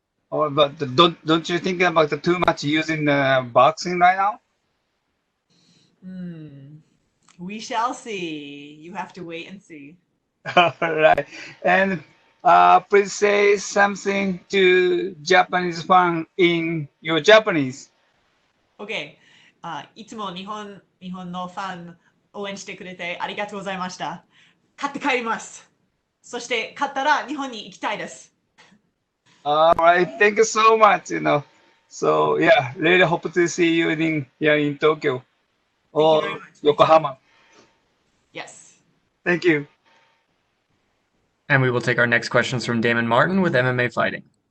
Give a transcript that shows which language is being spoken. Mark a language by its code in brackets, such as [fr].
[en] but don't you think about the too much using boxing right now? Hmm. We shall see. You have to wait and see. Right. And please say something to Japanese fan in your Japanese. OK。 [ja] いつも日本のファン応援してくれてありがとうございました。勝って帰ります。そして勝ったら日本に行きたいです。 [en] All right. Thank you so much. So yeah, really hope to see you in here in Tokyo Thank you very or much. Me too. Yokohama. Yes. Thank you. And we will take our next questions from Damon Martin with MMA Fighting.